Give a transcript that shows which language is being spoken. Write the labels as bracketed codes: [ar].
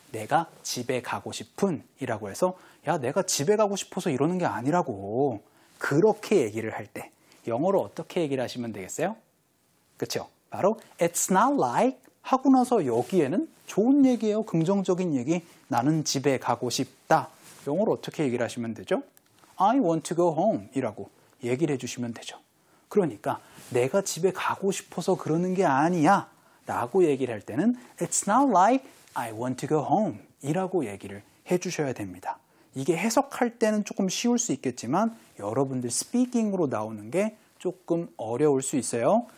[ko] 내가 집에 가고 싶은 이라고 해서 야, 내가 집에 가고 싶어서 이러는 게 아니라고 그렇게 얘기를 할 때 영어로 어떻게 얘기를 하시면 되겠어요? 그렇죠? 바로 [en] It's not like [ko] 하고 나서 여기에는 좋은 얘기예요. 긍정적인 얘기. 나는 집에 가고 싶다. 영어로 어떻게 얘기를 하시면 되죠? [en] I want to go home [ko] 이라고 얘기를 해주시면 되죠. 그러니까 내가 집에 가고 싶어서 그러는 게 아니야 라고 얘기를 할 때는 [en] It's not like I want to go home [ko] 이라고 얘기를 해주셔야 됩니다. 이게 해석할 때는 조금 쉬울 수 있겠지만 여러분들 스피킹으로 나오는 게 조금 어려울 수 있어요.